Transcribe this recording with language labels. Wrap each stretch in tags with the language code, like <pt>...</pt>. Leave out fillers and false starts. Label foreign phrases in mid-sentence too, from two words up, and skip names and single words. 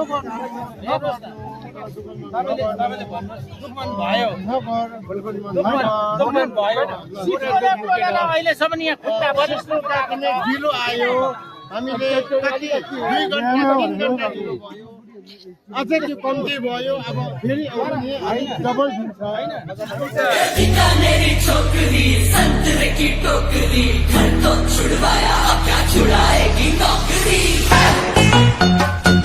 <ne>अहिलेसम्म यहाँ खुट्टा ढिलो आयो, हामीले कति 2 घन्टा 3 घन्टा ढिलो भयो, अझै त्यो कम्ती भयो। अब फेरि आउने अलिक डबल दिन्छ</ne> <hi>मेरी छोकरी संतरे की टोकरी, घर तो छुड़वाया, अब क्या छुड़ाएगी नौकरी।</hi>